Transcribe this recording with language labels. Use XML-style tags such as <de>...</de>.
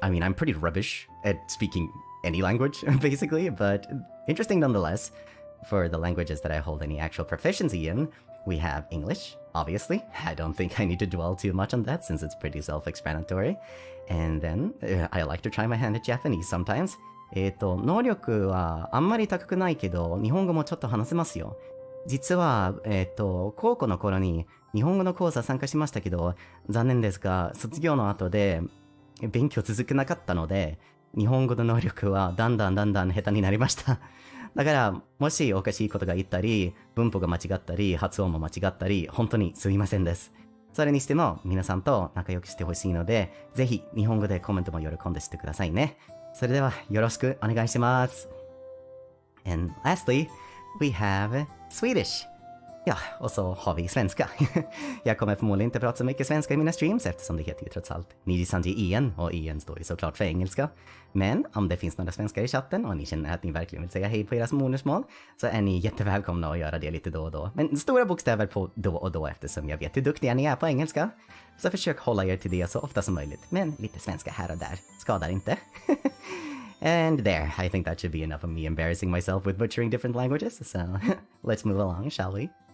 <en>I mean, I'm pretty rubbish at speaking any language, basically, but interesting nonetheless. For the languages that I hold any actual proficiency in, we have English, obviously. I don't think I need to dwell too much on that since it's pretty self-explanatory. And then, I like to try my hand at Japanese sometimes.</en> <ja>能力はあんまり高くないけど、日本語もちょっと話せますよ。実は、高校の頃に日本語の講座参加しましたけど、残念ですが、卒業の後で勉強続けなかったので、日本語の能力はだんだん下手になりました。だから、もしおかしいことが言ったり、文法が間違ったり、発音も間違ったり、本当にすみませんです。それにしても、皆さんと仲良くしてほしいので、ぜひ日本語でコメントも喜んでしてくださいね。それでは、よろしくお願いします。</ja> <en>And lastly, we have Swedish.</en> <sv>Ja, och så har vi svenska. Jag kommer förmodligen inte prata så mycket svenska i mina streams eftersom det heter ju trots allt Nijisanji EN och EN står ju såklart för engelska. Men om det finns några svenskar i chatten och ni känner att ni verkligen vill säga hej på era modersmål så är ni jättevälkomna att göra det lite då och då. Men stora bokstäver på då och då eftersom jag vet hur duktiga ni är på engelska. Så försök hålla er till det så ofta som möjligt. Men lite svenska här och där skadar inte.</sv> <en>And there, I think that should be enough of me embarrassing myself with butchering different languages. So let's move along, shall we?</en>